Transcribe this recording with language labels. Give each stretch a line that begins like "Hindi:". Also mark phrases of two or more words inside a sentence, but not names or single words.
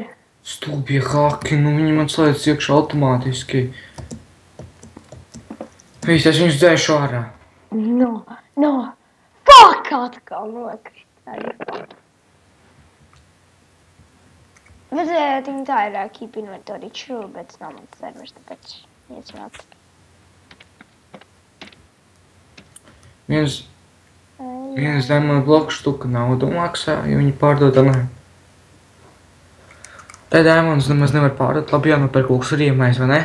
Latvian: Stulbie haki, nu viņi man slēdz iekšā automātiski. Viss, es viņus dzēšu ārā. No. Fuck, atkal nokrita. Bet viņi tā ir
English: keep inventory true,
Latvian: bet tas nav mans servers, tāpēc iecināt. Viens diamond bloku štuka naudu maksā, ja viņi pārdod, ne. Tā diamonds nemaz nevar pārdot, labi jānopērk kaut kas riemais, vai ne?